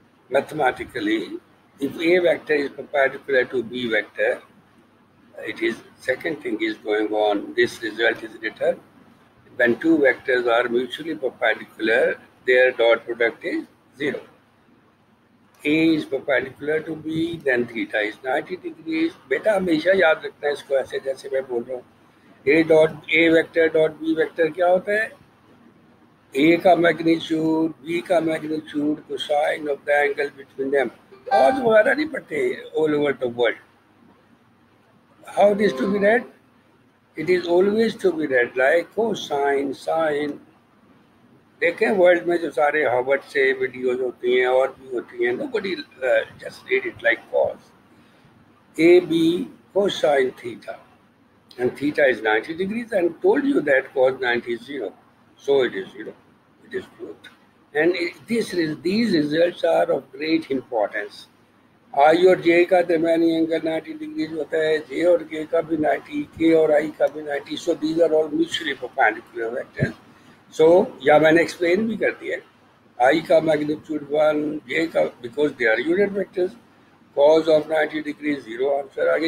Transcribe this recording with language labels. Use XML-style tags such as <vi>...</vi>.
<en>Mathematically, if A vector is perpendicular to B vector, second thing is going on. This result is written. When two vectors are mutually perpendicular, their dot product is 0. A is perpendicular to B, then theta is 90 degrees.</en> <hi>बेटा हमेशा याद रखना है इसको ऐसे जैसे मैं बोल रहा हूँ.</hi> <en>A vector dot B vector</en> <hi>क्या होता है?</hi> <en>A का magnitude, B का magnitude, cosine of the angle between them. Cos</en> <hi>वगैरह नहीं पढ़ते</hi> <en>all over the world. How it is to be read? It is always to be read like cosine, sine.</en> <hi>देखें world में जो सारे Harvard से videos होती हैं और भी होती हैं,</hi> <en>nobody just read it like cos. AB cosine theta, and theta is 90 degrees, and told you that cos 90 is 0, so it is 0. It is proved. And these results are of great importance.</en> <hi>I और J का दरमियानी angle 90 degrees होता है, J और K का भी 90, K और I का भी 90.</hi> <en>So these are all mutually perpendicular vectors.</en> <hi>So या मैंने explain भी कर दिया.</hi> <en>I का magnitude 1, J का, because they are unit vectors. Cos of 90 degrees 0</en> <hi>answer आ गया.</hi>